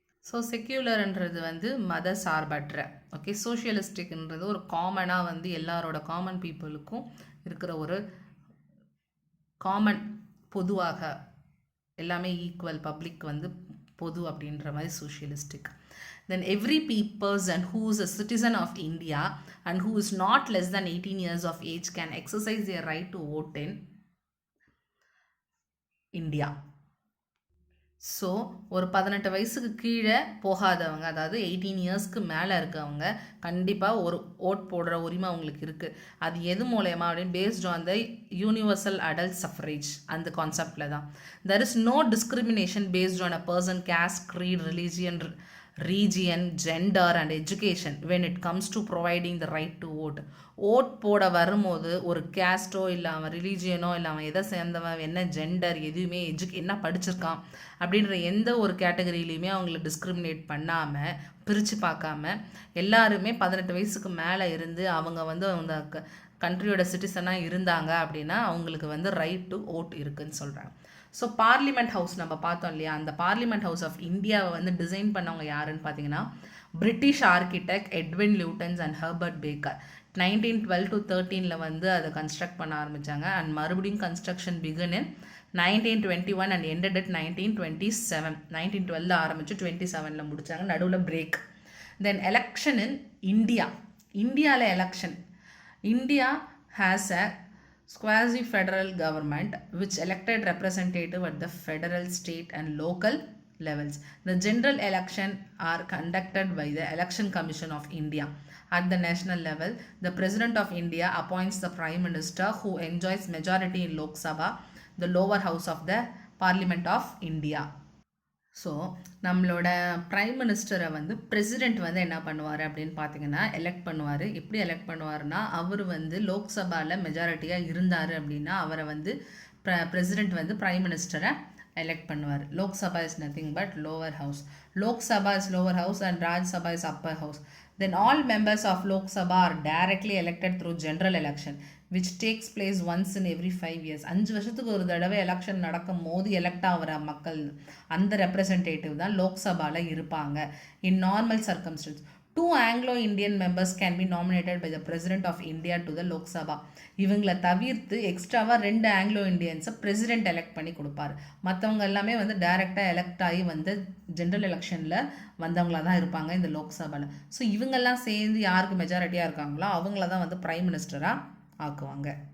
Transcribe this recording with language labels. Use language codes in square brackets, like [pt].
[ta] So செக்யூலர்ன்றது மத சார்பற்ற. Okay, சோஷியலிஸ்டிக்ன்றது ஒரு காமனாக எல்லாரோட காமன் பீப்புளுக்கும் இருக்கிற ஒரு காமன், பொதுவாக எல்லாமே ஈக்குவல், பப்ளிக் பொது அப்படின்ற மாதிரி socialistic. [en] Then every person who is a citizen of India and who is not less than 18 years of age can exercise their right to vote in India. [ta] So ஒரு 18 வயசுக்கு கீழே போகாதவங்க, அதாவது 18 இயர்ஸ்க்கு மேலே இருக்கவங்க கண்டிப்பாக ஒரு ஓட் போடுற உரிமை அவங்களுக்கு இருக்குது. அது எது மூலயமா அப்படின்னு [en] based on the universal adult suffrage [ta] அந்த கான்செப்டில் தான். [en] There is no discrimination based on a person, caste, creed, religion, region, gender and education when it comes to providing the right to vote. [ta] Vote போட வரும்போது ஒரு கேஸ்ட்டோ இல்லை அவன் ரிலீஜியனோ இல்லை அவன் எதை சேர்ந்தவன் என்ன ஜெண்டர் எதுவுமே என்ன படிச்சிருக்கான் அப்படின்ற எந்த ஒரு கேட்டகரியிலையுமே அவங்கள டிஸ்கிரிமினேட் பண்ணாமல் பிரித்து பார்க்காம எல்லாருமே 18 வயசுக்கு மேலே இருந்து அவங்க வந்து அந்த கண்ட்ரியோட சிட்டிசனாக இருந்தாங்க அப்படின்னா அவங்களுக்கு வந்து ரைட் டு ஓட் இருக்குன்னு சொல்கிறாங்க. ஸோ பார்லிமெண்ட் ஹவுஸ் நம்ம பார்த்தோம் இல்லையா, அந்த பார்லிமெண்ட் ஹவுஸ் ஆஃப் இந்தியாவை வந்து டிசைன் பண்ணவங்க யாருன்னு பார்த்தீங்கன்னா British architect Edwin லியூட்டன்ஸ் and Herbert Baker. 1912 to 13 வந்து அதை கன்ஸ்ட்ரக்ட் பண்ண ஆரம்பித்தாங்க. [en] And மறுபடியும் construction begin in 1921 and ended at 1927. [ta] 1912 ஆரம்பித்து 27 முடித்தாங்க, நடுவில் பிரேக். [en] then election in இந்தியாவில் [ta] election. [en] India has a quasi-federal government which elected representative at the federal, state and local levels. The general election are conducted by the Election Commission of India. At the national level, the President of India appoints the Prime Minister who enjoys majority in Lok Sabha, the lower house of the Parliament of India. [ta] So நம்மளோட prime மினிஸ்டரை வந்து president வந்து என்ன பண்ணுவார் அப்படின்னு பார்த்தீங்கன்னா elect பண்ணுவார். எப்படி elect பண்ணுவார்னா, அவர் வந்து லோக்சபாவில் மெஜாரிட்டியாக இருந்தார் அப்படின்னா அவரை வந்து பிரசிடெண்ட் வந்து ப்ரைம் மினிஸ்டரை elect பண்ணுவார். [en] Lok Sabha is nothing but lower house. Lok Sabha is lower house and Rajya Sabha is upper house. Then all members of Lok Sabha are directly elected through general election which takes place once in every 5 years. [ta] 5 வருஷத்துக்கு ஒரு தடவை election நடக்கும் போது elect ஆகிற மக்கள் அந்த representative தான் லோக்சபாவில் இருப்பாங்க. [en] In normal circumstances 2 Anglo-Indian members can be nominated by the President of India to the Lok Sabha. [ta] இவங்களை தவிர்த்து எக்ஸ்ட்ராவாக 2 ஆங்கிலோ இண்டியன்ஸை பிரசிடெண்ட் எலெக்ட் பண்ணி கொடுப்பாரு. மற்றவங்க எல்லாமே வந்து டைரெக்டாக எலெக்ட் ஆகி வந்து ஜென்ரல் எலெக்ஷனில் வந்தவங்களாக தான் இருப்பாங்க இந்த லோக்சபாவில். ஸோ இவங்கெல்லாம் சேர்ந்து யாருக்கு மெஜாரிட்டியாக இருக்காங்களோ அவங்கள தான் வந்து பிரைம் மினிஸ்டராக ஆக்குவாங்க.